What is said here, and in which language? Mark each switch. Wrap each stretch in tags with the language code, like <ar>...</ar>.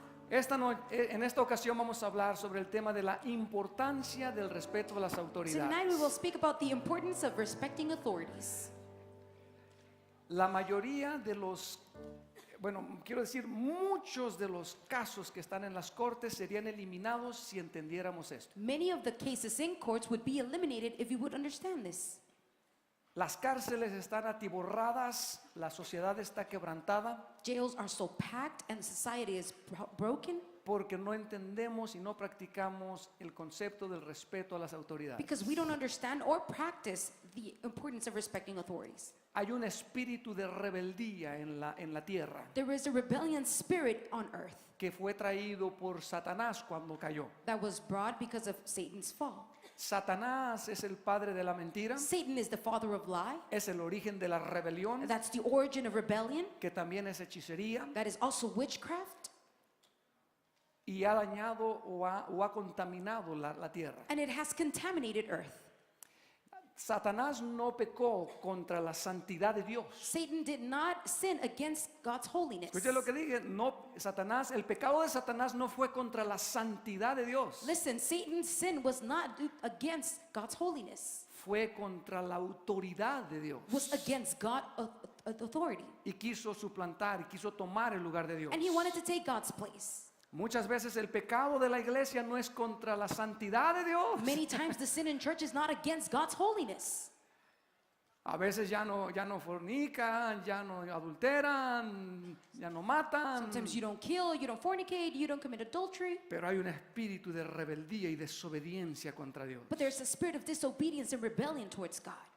<es>En esta ocasión vamos a hablar sobre el tema de la importancia del respeto a las</es> <en>Tonight we will</en> <es>autoridades.</es> <en>speak about the importance of respecting authorities.</en> <es>La mayoría de los, bueno, quiero decir, muchos de los casos que están en las cortes serían eliminados si entendiéramos esto.</es> <en>Many of the cases in courts would be eliminated if you would understand this.</en> <es>Las cárceles están atiborradas, la sociedad está quebrantada</es> <en>Jails are so packed and society is broken</en> <es>porque no entendemos y no practicamos el concepto del respeto a las autoridades.</es> <en>because we don't understand or practice the importance of respecting authorities.</en> <es>Hay un espíritu de rebeldía en la tierra</es> <en>There is a rebellion spirit on earth</en> <es>que fue traído por Satanás cuando cayó.</es> <en>that was brought because of Satan's fall.</en> <es>Satanás es el padre de la mentira,</es> <en>Satan is the father of lie.</en> <es>es el origen de la rebelión,</es> <en>That's the origin of rebellion.</en> <es>que también es hechicería,</es> <en>That is also witchcraft.</en> <es>y ha dañado o ha contaminado la tierra.</es> <en>And it has contaminated earth.</en> <es>Satanás no pecó contra la santidad de Dios.</es> <en>Satan did not sin against God's holiness.</en> <es>Escuche lo que dije, no, el pecado de Satanás no fue contra la santidad de Dios,</es> <en>Listen, Satan's sin was not against God's holiness.</en> <es>fue contra la autoridad de Dios.</es> <en>Was against God's authority.</en> <es>Y quiso suplantar y quiso tomar el lugar de Dios.</es> <en>And he wanted to take God's place.</en> <es>Muchas veces el pecado de la iglesia no es contra la santidad de Dios.</es> <en>Many times the sin in church is not against God's holiness.</en> <es>A veces ya no fornican, ya no adulteran, ya no matan.</es> <en>Sometimes you don't kill, you don't fornicate, you don't commit adultery.</en> <es>Pero hay un espíritu de rebeldía y desobediencia contra Dios.</es> <en>But there's a spirit of disobedience and rebellion towards God.</en>